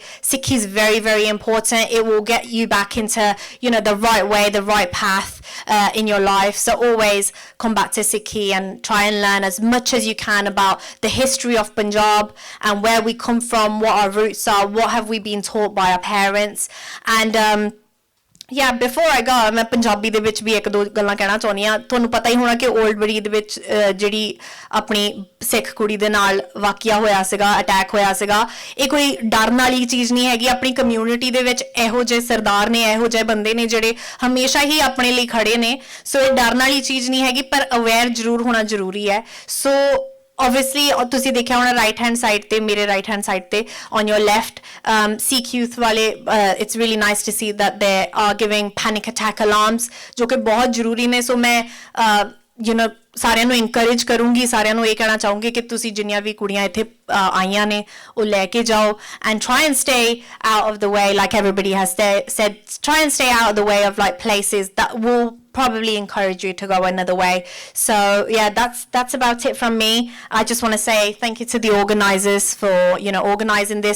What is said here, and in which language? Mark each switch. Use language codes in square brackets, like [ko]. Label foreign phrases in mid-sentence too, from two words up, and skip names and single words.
[en] Sikhi is very, very important. It will get you back into, you know, the right way, the right path in your life. So always come back to Sikhi and try and learn as much as you can about the history of Punjab and where we come from, what our roots are, what have we been taught by our parents. And yeah, before I go, [pa] ਮੈਂ ਪੰਜਾਬੀ ਦੇ ਵਿੱਚ ਭੀ ਇੱਕ ਦੋ ਗੱਲਾਂ ਕਹਿਣਾ ਚਾਹਨੀ ਹਾਂ. ਤੁਹਾਨੂੰ ਪਤਾ ਹੀ ਹੋਣਾ ਕਿ ਓਲਡ ਬਰੀ ਦੇ ਵਿੱਚ ਜਿਹੜੀ ਆਪਣੀ ਸਿੱਖ ਕੁੜੀ ਦੇ ਨਾਲ ਵਾਕਿਆ ਹੋਇਆ ਸੀਗਾ, ਅਟੈਕ ਹੋਇਆ ਸੀਗਾ, ਇਹ ਕੋਈ ਡਰਨ ਵਾਲੀ ਚੀਜ਼ ਨਹੀਂ ਹੈਗੀ. ਆਪਣੀ ਕਮਿਊਨਿਟੀ ਦੇ ਵਿੱਚ ਇਹੋ ਜਿਹੇ ਸਰਦਾਰ ਨੇ, ਇਹੋ ਜਿਹੇ ਬੰਦੇ ਨੇ ਜਿਹੜੇ ਹਮੇਸ਼ਾ ਹੀ ਆਪਣੇ ਲਈ ਖੜੇ ਨੇ. ਸੋ ਇਹ ਡਰਨ ਵਾਲੀ ਚੀਜ਼ ਨਹੀਂ ਹੈਗੀ, ਪਰ ਅਵੇਅਰ ਜ਼ਰੂਰ ਹੋਣਾ ਜ਼ਰੂਰੀ ਹੈ. ਸੋ obviously ਤੁਸੀਂ ਦੇਖਿਆ ਹੋਣਾ right hand side ਤੇ, ਮੇਰੇ right hand side ਤੇ, on your left, Sikh youth ਵਾਲੇ, it's really nice to see that they are giving panic attack alarms, ਜੋ ਕਿ ਬਹੁਤ ਜ਼ਰੂਰੀ ਨੇ. ਸੋ ਮੈਂ [en] you know [pa] ਸਾਰਿਆਂ ਨੂੰ encourage ਕਰੂੰਗੀ, ਸਾਰਿਆਂ ਨੂੰ ਇਹ ਕਹਿਣਾ ਚਾਹੂੰਗੀ ਕਿ ਤੁਸੀਂ ਜਿੰਨੀਆਂ ਵੀ ਕੁੜੀਆਂ ਇੱਥੇ ਆਈਆਂ ਨੇ ਉਹ ਲੈ ਕੇ ਜਾਓ, [en] and try and stay out of the way, like everybody has said, try and stay out of the way of like places that will probably encourage you to go another way. So yeah, that's about it from me. I just want to say thank you to the organisers for organising this.